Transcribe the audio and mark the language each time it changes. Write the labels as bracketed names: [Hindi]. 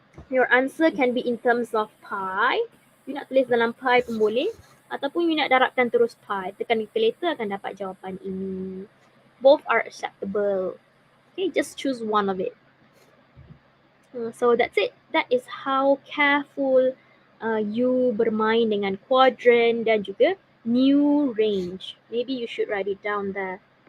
[English] Your answer can be in terms of pi. [Malay] You nak tulis dalam pi pun boleh, ataupun you nak darabkan terus pi. Tekan calculator akan dapat jawapan ini. [English] Both are acceptable. Okay, just choose one of it. So that's it. That is how careful you [Malay] bermain dengan [English] quadrant dan juga new range. Maybe you should write it down there.